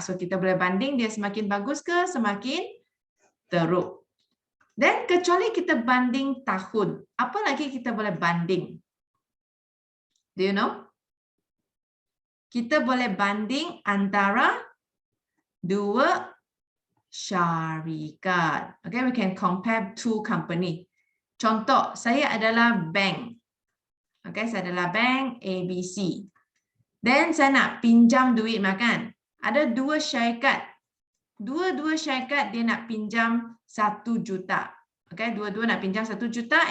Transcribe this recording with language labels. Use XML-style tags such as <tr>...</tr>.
<ms>So kita boleh banding dia semakin bagus ke semakin teruk. Dan kecuali kita banding tahun, apa lagi kita boleh banding?</ms> <en>Do you know?</en> <ms>Kita boleh banding antara dua syarikat.</ms> <en>Okay, we can compare two company.</en> <ms>Contoh, saya adalah bank. Okay, saya adalah bank ABC. Dan saya nak pinjam duit makan. Ada dua syarikat. Dua-dua syarikat dia nak pinjam 1 juta. Okay, dua-dua nak pinjam 1 juta.</ms>